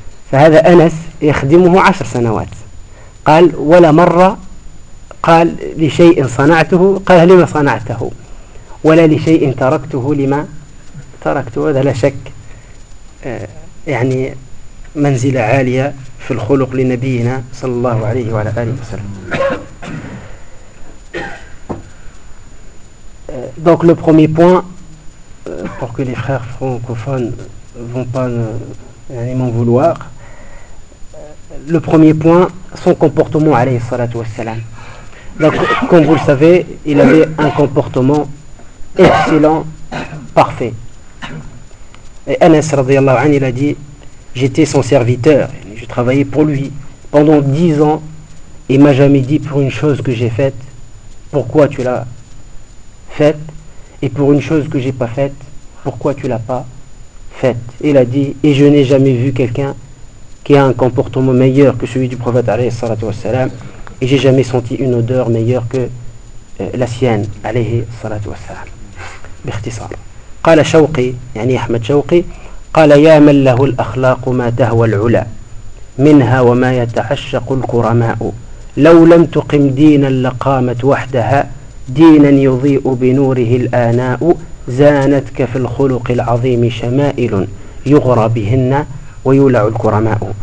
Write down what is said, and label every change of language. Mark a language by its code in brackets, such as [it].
[ar] فهذا أنس يخدمه 10 سنوات، قال: ولا مرة قال لشيء صنعته قال لما صنعته، ولا لشيء تركته لما تركته. هذا لا شك يعني منزلة عالية في الخلق لنبينا صلى الله عليه وعلى آله وسلم. [fr] Donc le premier point, pour que les frères francophones ne vont pas m'en vouloir, le premier point, son comportement, alayhi salatu wassalam. Donc, comme vous le savez, il avait un comportement excellent, parfait. Et Anas, radiallahu anhu, il a dit: j'étais son serviteur, je travaillais pour lui pendant 10 ans, et il m'a jamais dit pour une chose que j'ai faite, pourquoi tu l'as faite, et pour une chose que j'ai pas faite, pourquoi tu l'as pas faite. Il a dit: et je n'ai jamais vu quelqu'un qui a un comportement meilleur que celui du prophète alayhi salatu wassalam, et j'ai jamais senti une odeur meilleure que la sienne alayhi salatu wassalam. [ar] باختصار قال شوقي، يعني احمد شوقي، قال: يا من له الاخلاق ما تهوى العلا منها وما يتعشق الكرماء، لو لم تقم دينا لقامت وحدها دينا يضيء بنوره الاناء، زانتك في الخلق العظيم شمائل يغرى بهن ويولع الكرماء.